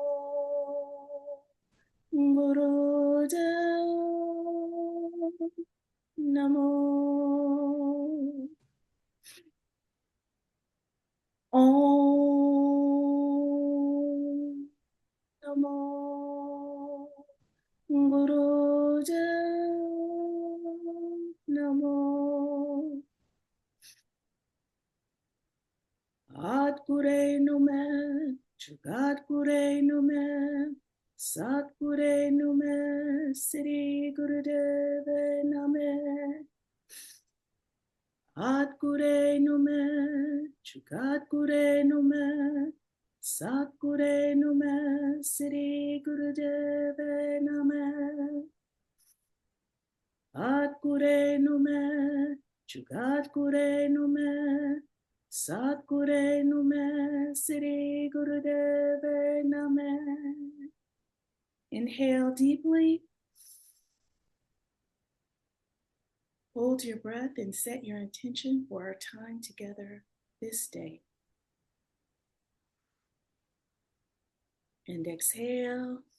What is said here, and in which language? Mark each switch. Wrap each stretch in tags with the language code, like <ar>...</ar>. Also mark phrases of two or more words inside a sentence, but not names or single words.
<pa>ਗੁਰਦੇਵ ਨਮੋ ਓਮ ਨਮੋ ਗੁਰਦੇਵ ਨਮੋ ਆਦਿ ਗੁਰਏ ਨਮਹ, ਜੁਗਾਦਿ ਗੁਰਏ ਨਮਹ, ਸਤਿ ਗੁਰਏ ਨਮਹ, ਸਿਰੀ ਦੇਵਏ ਨਮਹ. ਆਦਿ ਗੁਰਏ ਨਮਹ, ਜੁਗਾਦਿ ਗੁਰਏ ਨਮਹ, ਸਤਿ ਗੁਰਏ ਨਮਹ, ਸਿਰੀ ਦੇਵਏ ਨਮਹ. ਆਦਿ ਗੁਰਏ ਨਮਹ, ਜੁਗਾਦਿ ਗੁਰਏ ਨਮਹ, ਸਤਿ ਗੁਰਏ ਨਮਹ, ਸਿਰੀ ਦੇਵਏ ਨਮਹ.</pa> <en>Inhale deeply. Hold your breath and set your intention for our time together this day. And exhale.</en>